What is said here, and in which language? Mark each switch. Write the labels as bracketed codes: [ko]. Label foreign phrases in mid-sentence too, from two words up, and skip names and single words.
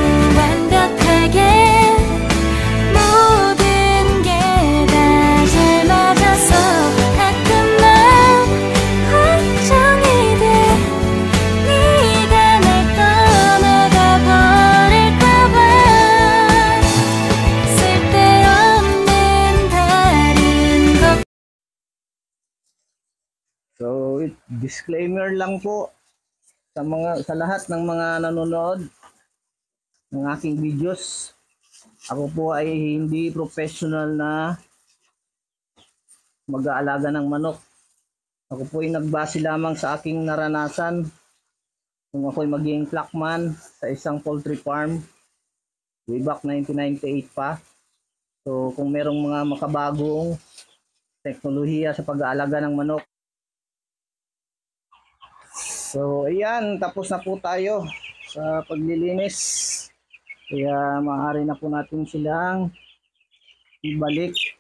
[ko] 완벽하게 모든 게 다 잘 맞아서 가끔만 걱정이 돼 네가 날 떠나가 버릴까 봐 쓸데없는 다른 것 [tl] So, disclaimer lang po sa lahat ng mga nanonood ng aking videos. Ako po ay hindi professional na mag-aalaga ng manok. Ako po ay nagbase lamang sa aking naranasan nung ako'y maging flockman sa isang [en] poultry farm way back 1998 [tl] pa. So, kung merong mga makabagong teknolohiya sa pag-aalaga ng manok. So, ayan, tapos na po tayo sa paglilinis. Kaya maaari na po natin silang ibalik.